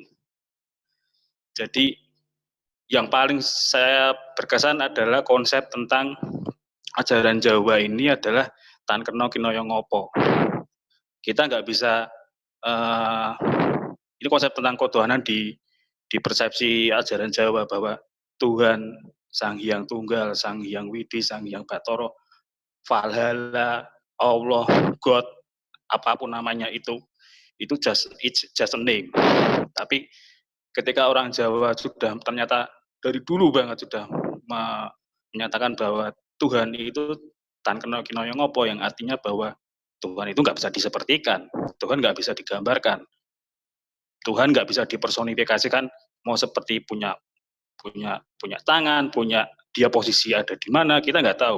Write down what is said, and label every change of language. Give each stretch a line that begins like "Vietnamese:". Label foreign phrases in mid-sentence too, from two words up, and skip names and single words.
Indonesian: Jadi yang paling saya berkesan adalah konsep tentang ajaran Jawa ini adalah
Javanese: tan kena kinaya ngopo.
Indonesian: Kita nggak bisa ini konsep tentang ketuhanan di persepsi ajaran Jawa bahwa Tuhan Sang Hyang Tunggal, Sang Hyang Widi, Sang Hyang Batara, Valhalla, Allah, God, apapun namanya itu
English: just a name.
Indonesian: Tapi ketika orang Jawa sudah ternyata dari dulu banget sudah menyatakan bahwa Tuhan itu
Javanese: tan kena kinaya ngopo,
Indonesian: yang artinya bahwa Tuhan itu nggak bisa disepertikan, Tuhan nggak bisa digambarkan, Tuhan nggak bisa dipersonifikasikan mau seperti punya punya tangan, punya dia posisi ada di mana, kita nggak tahu.